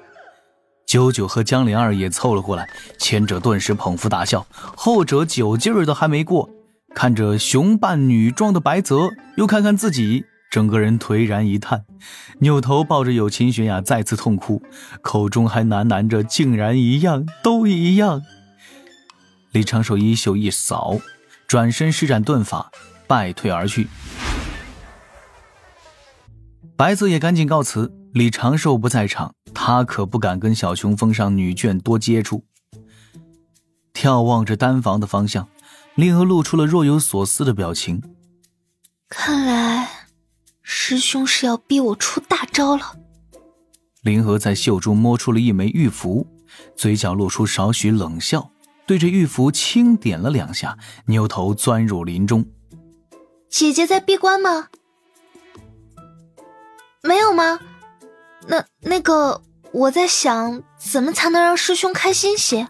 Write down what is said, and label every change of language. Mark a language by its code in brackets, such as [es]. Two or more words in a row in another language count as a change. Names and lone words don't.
[zh] 九九和江蓮兒也湊了過來，前者頓時捧腹大笑，後者酒勁兒都還沒過，看着雄扮女裝的白澤，又看看自己，整個人頹然一嘆，扭頭抱着有秦玄雅再次痛哭，口中還喃喃着竟然一樣，都一樣。李長壽衣袖一掃，轉身施展遁法，敗退而去。白澤也趕緊告辭，李長壽不在場，他可不敢跟小雄峰上女眷多接觸。眺望着丹房的方向，令娥露出了若有所思的表情。看來師兄是要逼我出大招了。林娥在袖中摸出了一枚玉符，嘴角露出少許冷笑，對着玉符輕點了2下，扭頭鑽入林中。姐姐在閉關嗎？沒有嗎？那個我在想怎麼才能讓師兄開心些。